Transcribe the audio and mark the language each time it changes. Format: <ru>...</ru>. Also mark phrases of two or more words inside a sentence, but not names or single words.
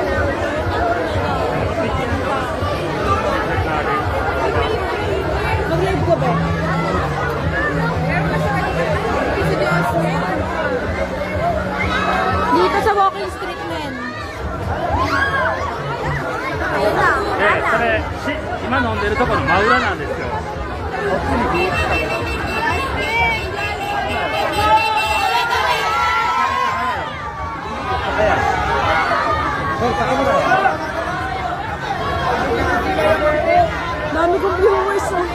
<tl>Mag-live ko ba? Dito sa walking street, men. Ayun na, wala na.</tl> <ja>それ今飲んでるところの真裏なんですよ。こっちにビーチが。</ja> <tl>Dami kong viewers.</tl>